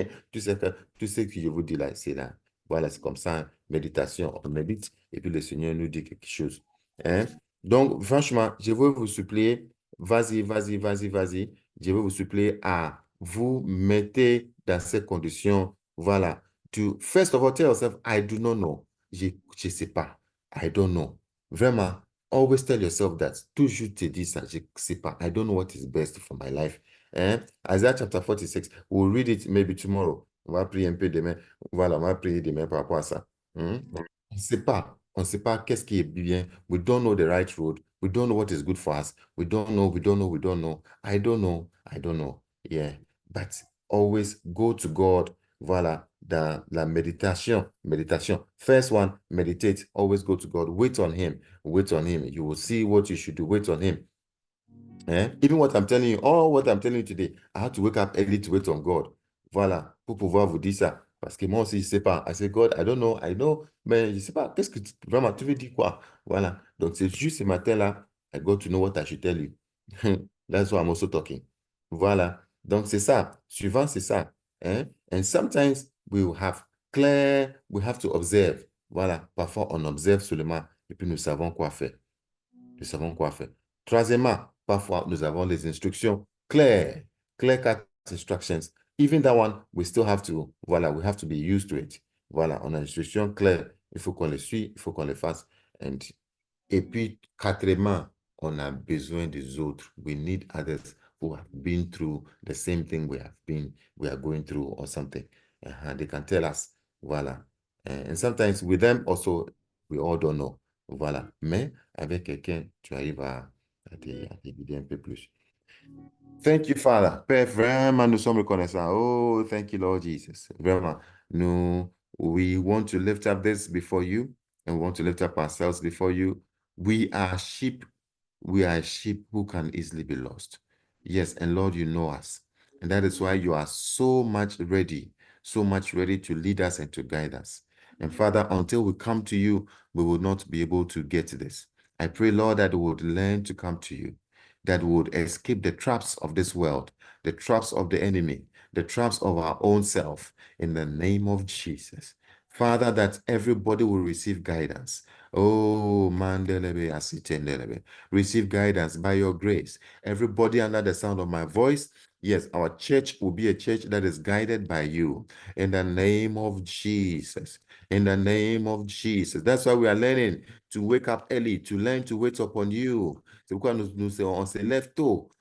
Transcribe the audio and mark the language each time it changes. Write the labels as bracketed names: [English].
[French] Tout ce que je vous dis là, c'est là. Voilà, c'est comme ça. Hein. Méditation, on médite et puis le Seigneur nous dit quelque chose. Hein? Donc, franchement, je veux vous supplier, vas-y. Je veux vous supplier à vous mettre dans ces conditions. Voilà. [English] To, first of all, tell yourself, I do not know. [French] Je ne sais pas. [English] I don't know. [French] Vraiment, [English] always tell yourself that. [French] Toujours te dire ça, je ne sais pas. [English] I don't know what is best for my life. Hein? Isaiah chapter 46, we'll read it maybe tomorrow. [French] On va prier un peu demain. Voilà, on va prier demain par rapport à ça. On ne sait pas. On ne sait pas qu'est-ce qui est bien. [English] We don't know the right road. We don't know what is good for us. We don't know. I don't know. Yeah. But always go to God. [French] Voilà, dans la méditation. [English] First one, meditate. Always go to God. Wait on Him. You will see what you should do. Wait on Him. Even what I'm telling you, all what I'm telling you today, I had to wake up early to wait on God. [French] Voilà, pour pouvoir vous dire ça. Parce que moi aussi, je ne sais pas. [English] I say, God, I don't know, [French] mais je ne sais pas. Qu'est-ce que vraiment, tu veux dire quoi? Voilà. Donc, c'est juste ce matin-là, [English] I got to know what I should tell you. That's why I'm also talking. [French] Voilà. Donc, c'est ça. Suivant, c'est ça. [English] And sometimes we have to observe. [French] Voilà. Parfois, on observe seulement et puis nous savons quoi faire. Troisièmement, parfois, nous avons les instructions claires, [English] clear-cut instructions. Even that one, we still have to, [French] voilà, [English] we have to be used to it. [French] Voilà, on a une instruction claire, il faut qu'on les suive, il faut qu'on les fasse. Et puis, quatrièmement, on a besoin des autres. [English] We need others who have been through the same thing we are going through or something. They can tell us, [French] voilà. [English] And sometimes with them also, we all don't know. [French] Voilà. Mais avec quelqu'un, tu arrives à te guider un peu plus. [English] Thank you, Father. [French] Père, vraiment, nous sommes reconnaissants. [English] Oh, thank you, Lord Jesus. [French] Vraiment, [English] we want to lift up this before you, and we want to lift up ourselves before you. We are sheep. We are sheep who can easily be lost. Yes, and Lord, you know us. And that is why you are so much ready to lead us and to guide us. And Father, until we come to you, we will not be able to get this. I pray, Lord, that we would learn to come to you, that we would escape the traps of this world, the traps of the enemy, the traps of our own self, in the name of Jesus. Father, that everybody will receive guidance. Oh, mandelebe asitendelebe. Receive guidance by your grace. Everybody under the sound of my voice, yes, our church will be a church that is guided by you. In the name of Jesus. In the name of Jesus. That's why we are learning to wake up early, to learn to wait upon you. [French] C'est pourquoi on se lève tôt.